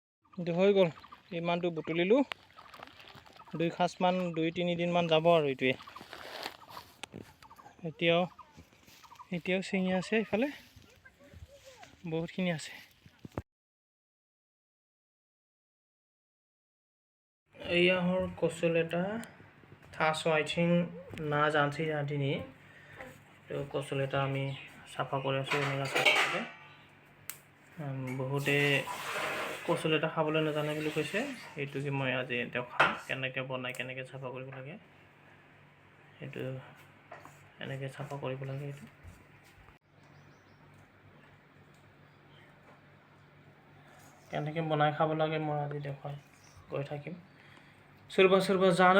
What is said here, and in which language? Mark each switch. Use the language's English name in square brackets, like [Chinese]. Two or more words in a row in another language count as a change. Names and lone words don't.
[Assamese] কিন্তু হৈ গ'ল ইমানটো বুটলিলোঁ 2 সাঁজমান 2-3 দিনমান যাব আৰু এইটোৱে এতিয়াও চিঙি আছে ইফালে বহুতখিনি আছে এয়া হল কচুলেটা [Bodo] थास' आथिं ना जानोसै जोंहा दिनै कचुलेटा [Assamese] আমি চাফা কৰি আছোঁ এনেকৈ বহুতে কচুলেটা খাবলৈ নাজানে বুলি কৈছে এইটোকে মই আজি দেখাম কেনেকৈ বনাই কেনেকৈ চাফা কৰিব লাগে সেইটো এনেকৈ চাফা কৰিব লাগে এইটো কেনেকৈ বনাই খাব লাগে মই আজি দেখাই গৈ থাকিম [Bodo] सोरबा जानो